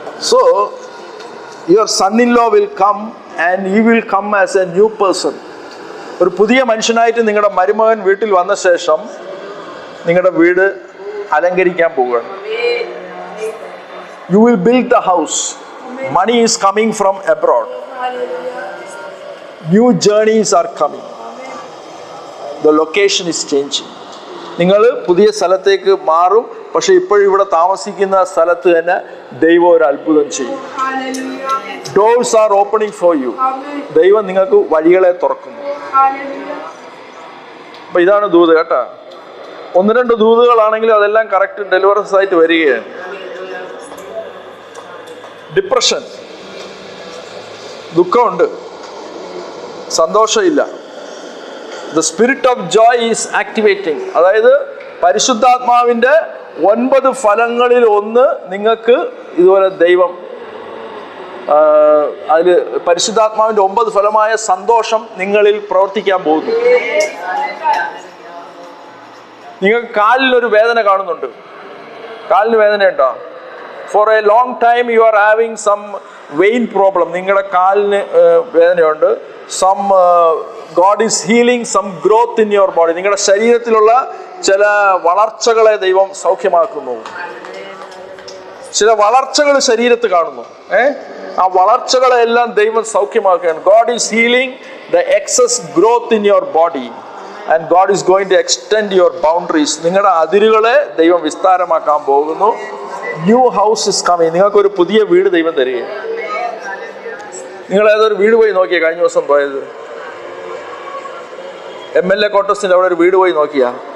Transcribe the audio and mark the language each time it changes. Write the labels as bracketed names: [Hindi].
[English] So your son in law will come and he will come as a new person. [Malayalam] ഒരു പുതിയ മനുഷ്യനായിട്ട് നിങ്ങളുടെ മരുമകൻ വീട്ടിൽ വന്ന ശേഷം നിങ്ങളുടെ വീട് അലങ്കരിക്കാൻ പോവുകയാണ്. [English] You will build the house. Money is coming from abroad. New journeys are coming. The location is changing. [Malayalam] നിങ്ങൾ പുതിയ സ്ഥലത്തേക്ക് മാറും, പക്ഷെ ഇപ്പോഴും ഇവിടെ താമസിക്കുന്ന സ്ഥലത്ത് തന്നെ ദൈവം ഒരു അത്ഭുതം ചെയ്യും. [English] Doors are opening for you. [Malayalam] ദൈവം നിങ്ങൾക്ക് വഴികളെ തുറക്കുന്നു. അപ്പൊ ഇതാണ് ദൂത് കേട്ടാ. 1-2 ദൂതുകളാണെങ്കിലും അതെല്ലാം കറക്റ്റ് ഡെലിവറൻസ് ആയിട്ട് വരികയാണ്. ഡിപ്രഷൻ, ദുഃഖമുണ്ട്, സന്തോഷമില്ല. [English] The spirit of joy is activating. [Malayalam] അതായത് പരിശുദ്ധാത്മാവിൻ്റെ 9 ഫലങ്ങളിൽ ഒന്ന് നിങ്ങൾക്ക് ഇതുപോലെ ദൈവം അതിൽ പരിശുദ്ധാത്മാവിൻ്റെ 9 ഫലമായ സന്തോഷം നിങ്ങളിൽ പ്രവർത്തിക്കാൻ പോകുന്നു. നിങ്ങൾക്ക് കാലിലൊരു വേദന കാണുന്നുണ്ട്. കാലിന് വേദനയുണ്ടോ? [English] For a long time you are having some vein problem. [Malayalam] നിങ്ങളുടെ കാലിന് വേദനയുണ്ട്. [English] Some God is healing some growth in your body. [Malayalam] നിങ്ങളുടെ ശരീരത്തിലുള്ള ചില വളർച്ചകളെ ദൈവം സൗഖ്യമാക്കുന്നു. ചില വളർച്ചകൾ ശരീരത്ത് കാണുന്നു. ആ വളർച്ചകളെല്ലാം ദൈവം സൗഖ്യമാക്കുകയാണ്. [English] God is healing the excess growth in your body and God is going to extend your boundaries. [Malayalam] നിങ്ങളുടെ അതിരുകളെ ദൈവം വിസ്താരമാക്കാൻ പോകുന്നു. [English] New house is coming. [Malayalam] നിങ്ങൾക്കൊരു പുതിയ വീട് ദൈവം തരികയാണ്. നിങ്ങൾ ഏതൊരു വീട് പോയി നോക്കിയാ? കഴിഞ്ഞ ദിവസം പോയത് MLA ക്വാർട്ടേഴ്സിന്റെ അവിടെ ഒരു വീട് പോയി നോക്കിയാ?